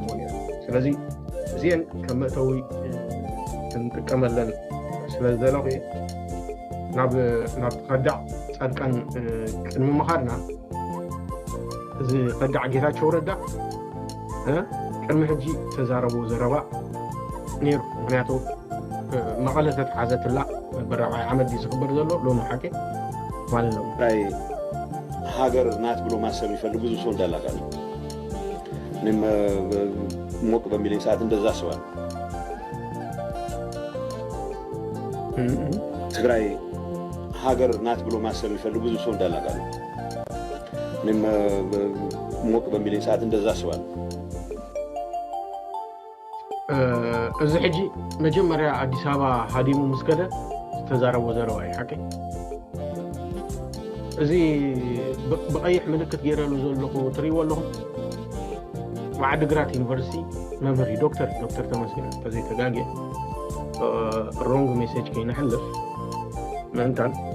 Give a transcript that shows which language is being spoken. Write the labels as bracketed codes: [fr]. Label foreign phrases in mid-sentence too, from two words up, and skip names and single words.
[ti] ነይሩ ስለዚ እዚአን ከም መእተዊ ክንጥቀመለን ስለ ዝደለኹ እየ ናብ ከዳዕ ጻድቃን ቅድሚ ምኻድና እዚ ከዳዕ ጌታቸው ረዳ ቅድሚ ሕጂ ተዛረቡ ዘረባ ነይሩ ምክንያቱ መቐለ ተተሓዘትላ በራብዓይ ዓመት ዝኽበር ዘሎ ሎሚ ሓቂ ማለት ነው [am] ናይ ሃገር ናት ብሎ ማሰብ ይፈልግ ብዙ ሰው እንዳላቃለ እኔም ሞቅ በሚለኝ ሰዓት እንደዛ አስባለሁ ትግራይ ሀገር ናት ብሎ ማሰብ የሚፈልግ ብዙ ሰው እንዳለ አውቃለሁ። እኔም ሞቅ በሚለኝ ሰዓት እንደዛ አስባለሁ። [ti] እዚ ሕጂ መጀመርያ አዲስ አበባ ሃዲሙ ምስ ከደ ዝተዛረቦ ዘረባ እዩ ሓቂ እዚ ብቀይሕ ምልክት ገይረሉ ዘለኹ ትሪእዎ ኣለኹም ዓዲግራት ዩኒቨርሲቲ መምህር ዶክተር ተመስገን ተዘይተጋግየ [en] wrong message [ti] ከይነሕልፍ ምእንታን